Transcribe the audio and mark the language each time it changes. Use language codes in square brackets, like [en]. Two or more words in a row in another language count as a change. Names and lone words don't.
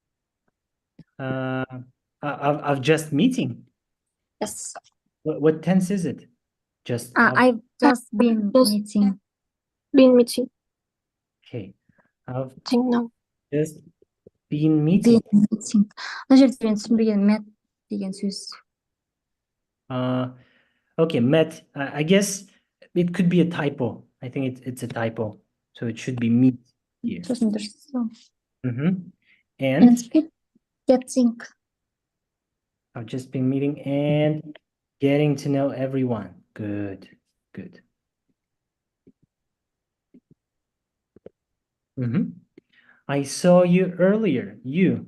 [en] I've just meeting. Yes. What tense is it? Just I've just been Just- meeting. Been meeting. okay. I've Think now. just been meeting. Meeting. [kk] Мына жерде мен түсінбеген met деген сөз. [en] Okay, met. I guess it could be a typo. I think it's a typo. So it should be meet here. [kk] Сосын дұрыс. [en] Mm-hmm. And Getting. I've just been meeting and getting to know everyone. Good, good. Mm-hmm. I saw you earlier. You.